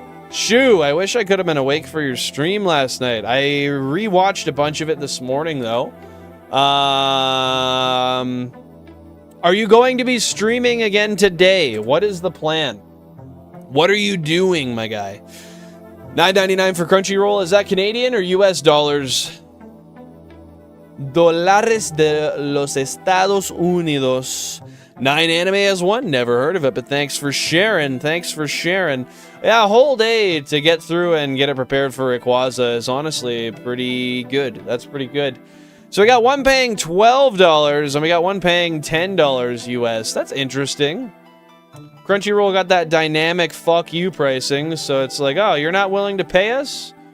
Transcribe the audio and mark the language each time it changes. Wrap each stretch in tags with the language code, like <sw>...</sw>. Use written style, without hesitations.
<en>Shoo, I wish I could have been awake for your stream last night. I rewatched a bunch of it this morning, though. Are you going to be streaming again today? What is the plan? What are you doing, my guy? $9.99 for Crunchyroll. Is that Canadian or US dollars?</en> <es>Dólares de los Estados Unidos.</es> <en>9 Anime has one. Never heard of it, but thanks for sharing. Thanks for sharing. Yeah, a whole day to get through and get it prepared for Rayquaza is honestly pretty good. That's pretty good. So we got one paying $12, and we got one paying $10 US. That's interesting. Crunchyroll got that dynamic fuck you pricing, so it's like, oh, you're not willing to pay us?</en>